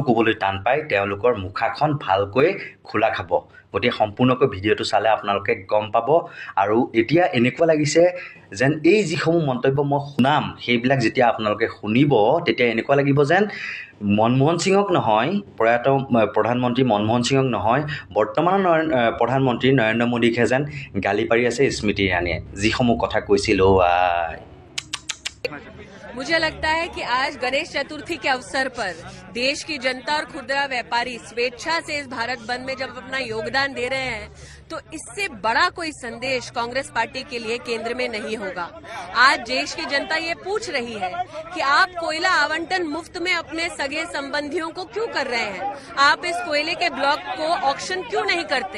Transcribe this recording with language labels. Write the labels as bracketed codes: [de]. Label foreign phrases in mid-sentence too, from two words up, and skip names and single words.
[as] ক'বলৈ টান পায় তেওঁলোকৰ মুখাখন ভালকৈ খোলা খাব গতিকে সম্পূৰ্ণকৈ ভিডিঅ'টো চালে আপোনালোকে গম পাব আৰু এতিয়া এনেকুৱা লাগিছে যেন এই যিসমূহ মন্তব্য মই শুনাম সেইবিলাক যেতিয়া আপোনালোকে শুনিব তেতিয়া এনেকুৱা লাগিব যেন মনমোহন সিঙক নহয় প্ৰয়াত প্ৰধানমন্ত্ৰী মনমোহন সিঙক নহয় বৰ্তমানৰ প্ৰধানমন্ত্ৰী নৰেন্দ্ৰ মোদীকহে যেন গালি পাৰি আছে স্মৃতি ইৰাণীয়ে যিসমূহ কথা কৈছিল [hi] मुझे लगता है कि आज गणेश चतुर्थी के अवसर पर देश की जनता और खुदरा व्यापारी स्वेच्छा से इस भारत बंद में जब अपना योगदान दे रहे हैं तो इससे बड़ा कोई संदेश कांग्रेस पार्टी के लिए केंद्र में नहीं होगा। आज देश की जनता ये पूछ रही है कि आप कोयला आवंटन मुफ्त में अपने सगे संबंधियों को क्यों कर रहे हैं, आप इस कोयले के ब्लॉक को ऑक्शन क्यों नहीं करते।